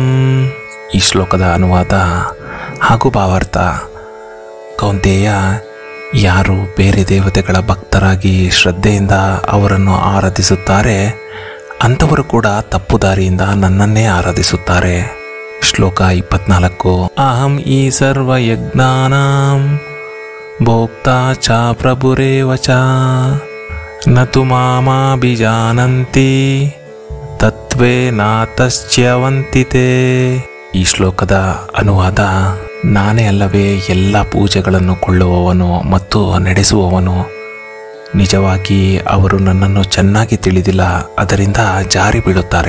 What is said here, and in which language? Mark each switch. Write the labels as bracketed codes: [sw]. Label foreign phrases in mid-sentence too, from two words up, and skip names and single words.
[kn] ಈ ಶ್ಲೋಕದ ಅನುವಾದ ಹಾಗೂ ಭಾವಾರ್ಥ: ಕೌಂತೇಯ, ಯಾರು ಬೇರೆ ದೇವತೆಗಳ ಭಕ್ತರಾಗಿ ಶ್ರದ್ಧೆಯಿಂದ ಅವರನ್ನು ಆರಾಧಿಸುತ್ತಾರೆ ಅಂಥವರು ಕೂಡ ತಪ್ಪು ದಾರಿಯಿಂದ ನನ್ನನ್ನೇ ಆರಾಧಿಸುತ್ತಾರೆ. [sa] ಶ್ಲೋಕ 24. ಅಹಂ ಈ ಸರ್ವಯಜ್ಞಾನಾಂ ಭೋಕ್ತಾ ಚ ಪ್ರಭುರೇವ ಚ ನತು ಮಾಮಾಭಿಜಾನಂತಿ ತತ್ವೇ ನಾತಶ್ಚ್ಯವಂತಿತೆ. [kn] ಈ ಶ್ಲೋಕದ ಅನುವಾದ: ನಾನೇ ಅಲ್ಲವೇ ಎಲ್ಲ ಪೂಜೆಗಳನ್ನು ಕೊಳ್ಳುವವನು ಮತ್ತು ನಡೆಸುವವನು. ನಿಜವಾಗಿ ಅವರು ನನ್ನನ್ನು ಚೆನ್ನಾಗಿ ತಿಳಿದಿಲ್ಲ, ಅದರಿಂದ ಜಾರಿ ಬೀಳುತ್ತಾರೆ.